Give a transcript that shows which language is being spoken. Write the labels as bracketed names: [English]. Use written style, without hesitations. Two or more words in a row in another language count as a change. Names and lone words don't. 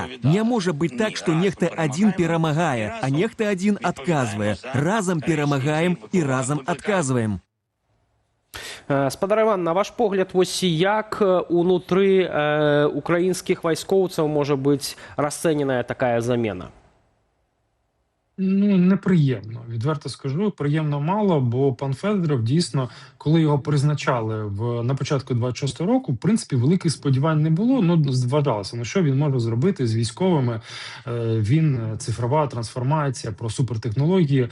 [Belarusian] Не можа быць так, што нехта адзін перамагае, а нехта адзін адказвае. Разам перамагаем і разам адказваем. Спадар Іван, на ваш погляд, вось як унутры украінскіх вайскоўцаў можа быць расцэненая такая замена? [Ukrainian] Неприємно. Відверто скажу, приємно мало, бо пан Федоров дійсно, коли його призначали на початку 26-го року, в принципі, великих сподівань не було, зважалося, що він може зробити з військовими. Він, цифрова трансформація, про супертехнології.